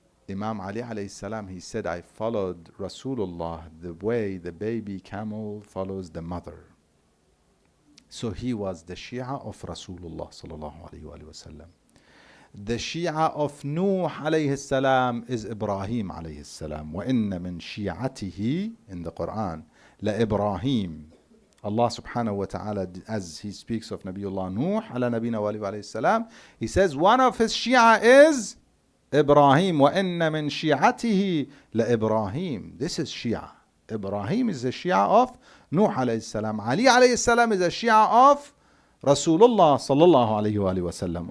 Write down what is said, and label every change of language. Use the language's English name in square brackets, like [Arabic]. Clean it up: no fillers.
[English] Imam Ali alayhi salam, he said, I followed Rasulullah the way the baby camel follows the mother. So he was the Shia of Rasulullah sallallahu alayhi wa sallam. The Shia of Nuh alayhi salam is Ibrahim alayhi salam. [Arabic] وَإِنَّ مِن شِيعَتِهِ [English] in the Quran [Arabic] لَإِبْرَاهِيم. [English] Allah subhanahu wa ta'ala, as he speaks of Nabiullah Nuh ala nabina wa alayhi salam, he says one of his Shia is Ibrahim. [Arabic] وَإِنَّ مِن شِيعَتِهِ لَإِبْرَاهِيم. [English] This is Shia. Ibrahim is the Shia of Nuh alayhi salam. Ali alayhi salam is a Shia of Rasulullah sallallahu alayhi wa sallam.